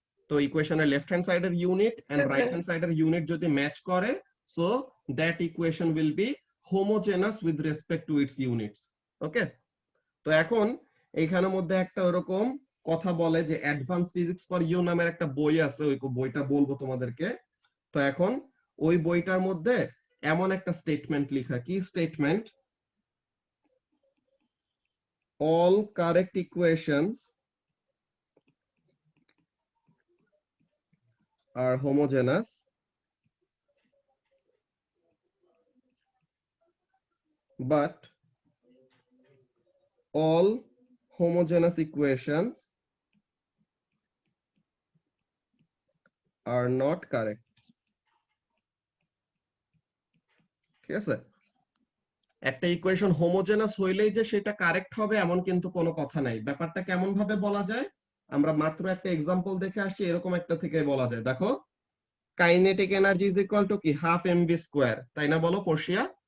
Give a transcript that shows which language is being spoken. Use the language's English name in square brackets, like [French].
[Bangla] তো ইকুয়েশনের left hand সাইডের ইউনিট এন্ড রাইট হ্যান্ড সাইডের ইউনিট যদি ম্যাচ করে, [English] So that equation will be homogeneous with respect to its units. [Bangla] ওকে, তো এখন এইখানের মধ্যে একটা ওরকম কথা বলে যে অ্যাডভান্স ফিজিক্স ফর ইউ নামের একটা বই আছে, ওই বইটা বলবো তোমাদেরকে। তো এখন ওই বইটার মধ্যে এমন একটা স্টেটমেন্ট লেখা, কি statement? [English] All correct equations are homogeneous, but all homogeneous equations are not correct. [Bangla] ঠিক আছে? একটা ইকুয়েশন হোমোজেনাস হইলেই যে সেটা কারেক্ট হবে এমন কিন্তু কোনো কথা নাই। ব্যাপারটা কেমন ভাবে বলা যায়? আমরা মাত্র একটা এক্সাম্পল দেখে আসছি, এরকম একটা থেকে বলা যায়। দেখো, kinetic energy is equal to কি হাফ এমভি স্কোয়ার, তাই না বলো পর্ষিয়া?